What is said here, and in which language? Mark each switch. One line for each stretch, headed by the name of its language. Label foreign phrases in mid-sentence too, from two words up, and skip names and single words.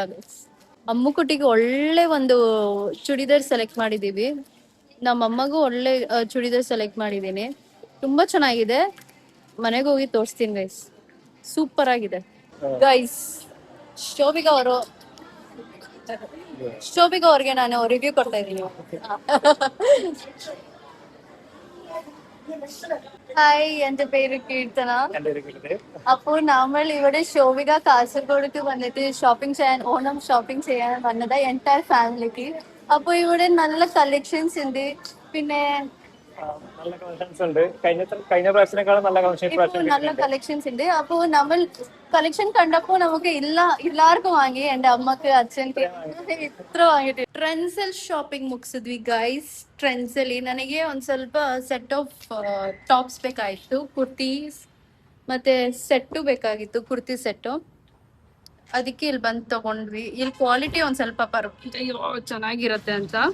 Kannada: ಅಮ್ಮುಕುಟ್ಟಿಗೆ ಒಳ್ಳೆ ಒಂದು ಚೂಡಿದಾರ್ ಸೆಲೆಕ್ಟ್ ಮಾಡಿದ್ದೀವಿ, ನಮ್ಮಮ್ಮಗೂ ಒಳ್ಳೆ ಚೂಡಿದಾರ್ ಸೆಲೆಕ್ಟ್ ಮಾಡಿದ್ದೀನಿ. ತುಂಬಾ ಚೆನ್ನಾಗಿದೆ. ಮನೆಗೆ ಹೋಗಿ ತೋರಿಸ್ತೀನಿ ಗೈಸ್. ಸೂಪರ್ ಆಗಿದೆ ಗೈಸ್. ಶೋಭಿಕಾ ಅವರು ಅವ್ರಿಗೆ ನಾನು ರಿವ್ಯೂ ಕೊಡ್ತಾ ಇದ್ದೀನಿ.
Malayalam: ഹായ്, എന്റെ പേര് കീർത്തന. അപ്പോൾ നമ്മൾ ഇവിടെ ശോഭിക കാസർഗോഡേക്ക് വന്നിട്ട് ഷോപ്പിംഗ് ചെയ്യാൻ, ഓണം ഷോപ്പിംഗ് ചെയ്യാൻ വന്നത്
English: entire familyക്ക്.
Malayalam: അപ്പോൾ ഇവിടെ നല്ല കളക്ഷൻസ് ഉണ്ട്. പിന്നെ നല്ല കളക്ഷൻസ് ഉണ്ട്. കഴിഞ്ഞ പ്രാവശ്യത്തിനേക്കാളും നല്ല നല്ല കളക്ഷൻസ് ഉണ്ട്. അപ്പോ നമ്മൾ കളക്ഷൻ കണ്ടപ്പോ നമുക്ക് എല്ലാവർക്കും വാങ്ങി. എന്റെ അമ്മക്ക്,
Kannada: ಅಜ್ಜನ್ಗೆ
Malayalam: ഇത്ര വാങ്ങിട്ട്.
Kannada: ಟ್ರೆಂಡ್ಸಲ್ ಶಾಪಿಂಗ್ ಮುಗಿಸಿದ್ವಿ ಗೈಸ್. ಟ್ರೆಂಡ್ಸಲ್ಲಿ ನನಗೆ ಒಂದ್ ಸ್ವಲ್ಪ
English: set of tops
Kannada: ಬೇಕಾಗಿತ್ತು, ಕುರ್ತೀಸ್ ಮತ್ತೆ ಸೆಟ್ಟು ಬೇಕಾಗಿತ್ತು, ಕುರ್ತಿ ಸೆಟ್ಟು. ಅದಕ್ಕೆ ಇಲ್ಲಿ ಬಂದು ತಗೊಂಡ್ವಿ. ಇಲ್ಲಿ ಕ್ವಾಲಿಟಿ ಒಂದ್ ಸ್ವಲ್ಪ ಚೆನ್ನಾಗಿರತ್ತೆ ಅಂತ.